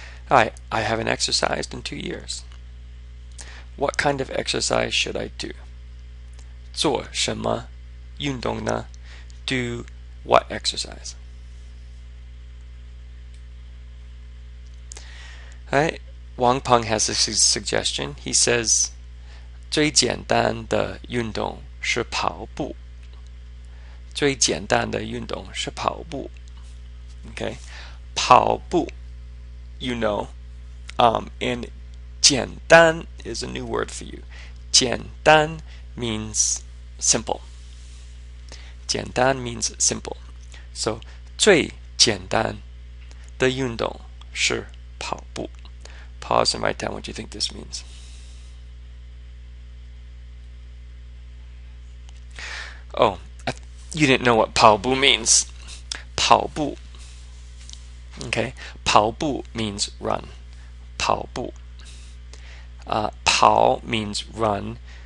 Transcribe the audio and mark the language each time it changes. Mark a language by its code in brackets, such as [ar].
[en] Alright, I haven't exercised in 2 years. What kind of exercise should I do? [zh] 做什么运动呢? [en] Do what exercise? Alright, Wang Peng has a suggestion. He says, [zh] 最简单的运动是跑步. 最简单的运动是跑步. [en] Okay, 跑步, you know, and 简单 is a new word for you. 简单 means simple. 简单 means simple. So [zh] 最简单的运动是跑步. [en] Pause and write down what you think this means. Oh, you didn't know what 跑步 means. [zh] 跑步. [en] Okay, 跑步 means run. 跑步.跑 means run.